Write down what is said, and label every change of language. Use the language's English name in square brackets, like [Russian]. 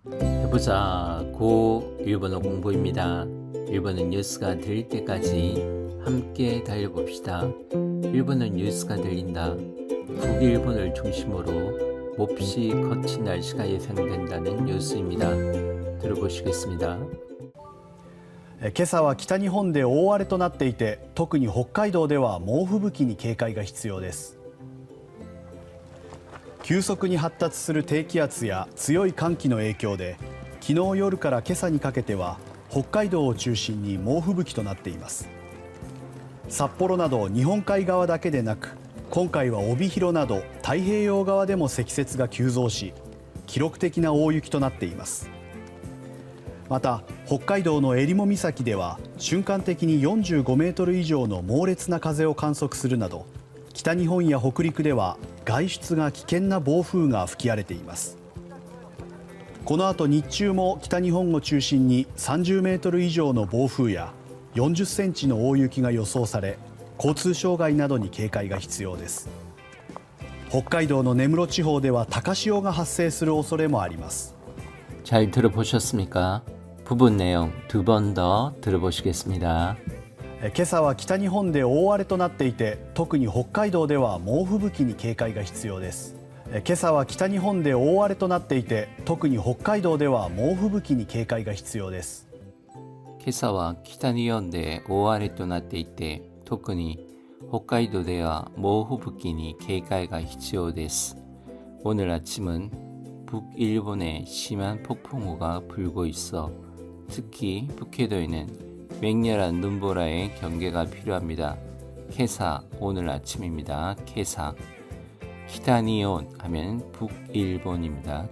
[Korean] 해보자 고 일본어 공부입니다. 일본어 뉴스가 들릴 때까지 함께 달려봅시다. 일본어 뉴스가 들린다. 북일본을 중심으로 몹시 거친 날씨가 예상된다는 뉴스입니다. 들어보시겠습니다. [Japanese] 今朝は北日本で大荒れとなっていて、特に北海道では猛吹雪に警戒が必要です。急速に発達する低気圧や強い寒気の影響で、昨日夜から今朝にかけては北海道を中心に猛吹雪となっています。札幌など日本海側だけでなく、今回は帯広など太平洋側でも積雪が急増し、記録的な大雪となっています。また北海道の襟裳岬では瞬間的に45メートル以上の猛烈な風を観測するなど、北日本や北陸では外出が危険な暴風が吹き荒れています。この後日中も北日本を中心に30メートル以上の暴風や40センチの大雪が予想され、交通障害などに警戒が必要です。北海道の根室地方では高潮が発生する恐れもあります。 [Korean] 잘 들어보셨습니까? 부분 내용 두 번 더 들어보시겠습니다. 今朝は北日本で大荒れとなっていて、特に北海道では猛吹雪に警戒が必要です。今朝は北日本で大荒れとなっていて、特に北海道では猛吹雪に警戒が必要です。今朝は北日本で大荒れとなっていて、特に北海道では猛吹雪に警戒が必要です. 오늘 아침은 북일본에 심한 폭풍우가 불고 있어 특히 북해도에는 맹렬한 눈보라에 경계가 필요합니다. 케사 오늘 아침입니다. 케사 키타니온 하면 북일본입니다.